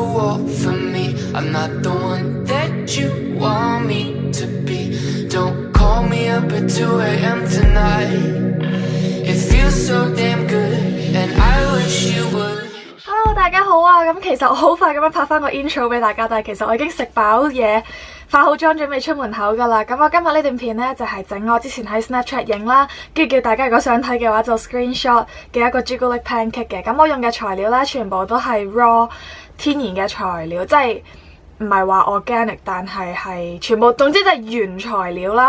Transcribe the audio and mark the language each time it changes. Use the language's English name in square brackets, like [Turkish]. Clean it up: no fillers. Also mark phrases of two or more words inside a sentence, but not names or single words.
[English] fall for me. I'm not the one that you want me to be. Don't call me up at 2 a.m. tonight. It feels so damn good, and I wish you would.Hello， [Cantonese] 大家好啊！咁其實我好快咁樣拍翻個 intro 俾大家，但係其實我已經食飽嘢，化好妝準備出門口噶啦。咁我今日呢段片呢，就係整我之前喺 Snapchat 影啦，跟住叫大家如果想睇嘅話就 screenshot 嘅一個朱古力 pancake 嘅。咁我用嘅材料呢，全部都係 raw 天然嘅材料，即係唔係話 organic， 但係全部，總之就係原材料啦。